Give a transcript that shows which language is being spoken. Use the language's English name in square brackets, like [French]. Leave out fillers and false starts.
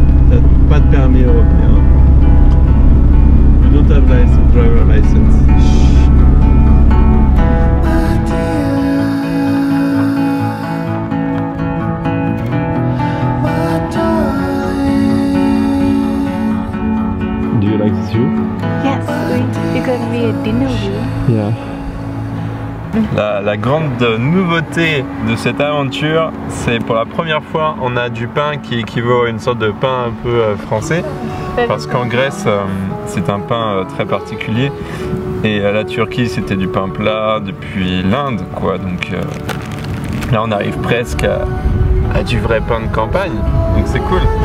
[French] T'as pas de permis européen. [English] You don't have license, driver license. Do you like this view? Yes, it's gonna be a dinner view. Yeah. [French] La grande nouveauté de cette aventure, c'est pour la première fois on a du pain qui équivaut à une sorte de pain un peu français, parce qu'en Grèce c'est un pain très particulier et à la Turquie c'était du pain plat depuis l'Inde quoi, donc là on arrive presque à du vrai pain de campagne, donc c'est cool.